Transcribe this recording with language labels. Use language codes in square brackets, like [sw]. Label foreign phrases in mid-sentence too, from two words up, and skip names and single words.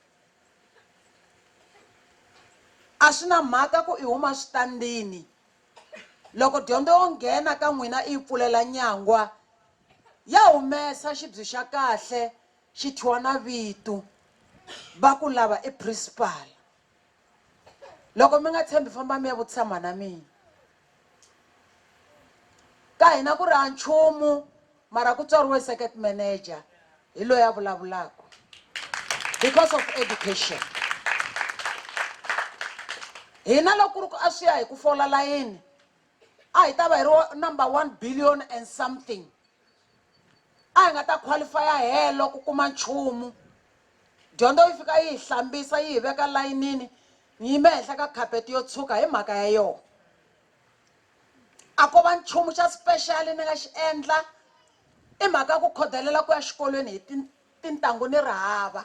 [ts] a swi na mhaka ku i huma switandini loko dyondzo yo nghena ka n'wina i pfulela nyangwa ya humesa xibye xa kahle xi thyiwa na vito va ku lava i principal loko mi nga tshembi famba mi ya vutisa mhana mina ka hina ku ri a nchumu mara ku tswariwe circuit manager hi loyi a vulavulaka [en] because of education. [ts] Hina loko ku ri ku a swi ya hi ku fola layini a hi ta va hi ri [en] number 1 billion and something, [ts] a hi nga ta qualifya helo ku kuma nchumu. Dyondzo yi fika yi hi hlambisa yi hi veka layinini yi yime henhla ka khapeti yo tshuka hi mhaka ya yona. A ko va nchumu xa special ni nga xi endla i mhaka ku khodelela ku ya xikolweni hi tintangu ni ri hava.